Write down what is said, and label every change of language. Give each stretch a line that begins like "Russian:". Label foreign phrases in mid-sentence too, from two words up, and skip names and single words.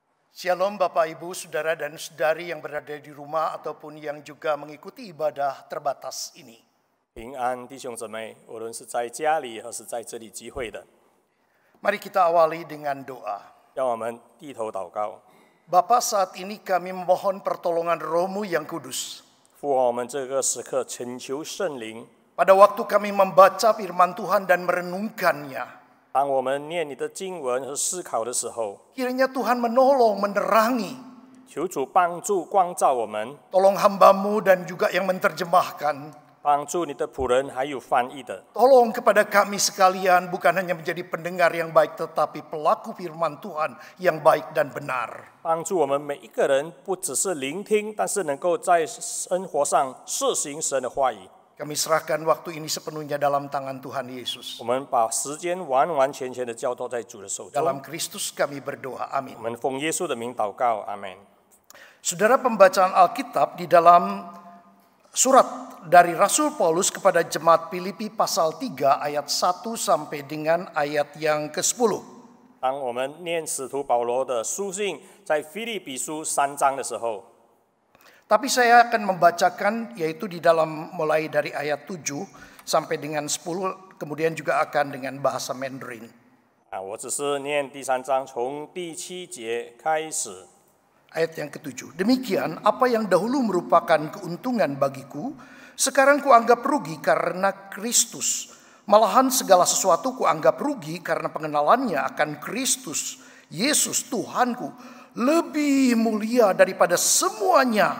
Indonesian: Shalom Bapak Ibu, Saudara dan Saudari yang berada di rumah ataupun yang juga mengikuti ibadah terbatas ini.
Chinese: 平安，弟兄姊妹，无论是在家里或是在这里聚会的，
Indonesian: Mari kita awali dengan doa.
Chinese: 让我们低头祷告。
Indonesian: Bapa, saat ini kami memohon pertolongan Roh-Mu yang kudus.
Chinese: 父啊，我们这个时刻恳求圣灵，
Indonesian: Pada waktu kami membaca firman Tuhan dan merenungkannya,
Chinese: 当我们念你的经文和思考的时候，
Indonesian: kiranya Tuhan menolong, menerangi.
Chinese: 求主帮助光照我们，
Indonesian: Tolong hamba-Mu dan juga yang menerjemahkan.
Chinese: 帮助你的仆人还有翻译的，
Indonesian: Tolong kepada kami sekalian bukan hanya menjadi pendengar yang baik, tetapi pelaku firman Tuhan yang baik dan benar.
Chinese: 帮助我们每一个人，不只是聆听，但是能够在生活上实行神的话语。
Indonesian: Kami serahkan waktu ini sepenuhnya dalam tangan Tuhan Yesus.
Chinese: 我们把时间完完全全的交托在主的手中。
Indonesian: Dalam Kristus kami berdoa, amin.
Chinese: 我们奉耶稣的名祷告，阿门。
Indonesian: Saudara, pembacaan Alkitab di dalam surat dari Rasul Paulus kepada jemaat Filipi pasal 3 ayat 1 sampai dengan ayat yang ke-10.
Chinese: 当我们念使徒保罗的书信，在腓立比书3章的时候，
Indonesian: Tapi saya akan membacakan yaitu di dalam mulai dari ayat 7 sampai dengan 10, kemudian juga akan dengan bahasa Mandarin.
Chinese: 我只是念第3章从第7节开始。
Indonesian: Ayat yang ke-7. Demikian, apa yang dahulu merupakan keuntungan bagiku, sekarang kuanggap rugi karena Kristus. Malahan segala sesuatu kuanggap rugi karena pengenalannya akan Kristus, Yesus Tuhanku, lebih mulia daripada semuanya.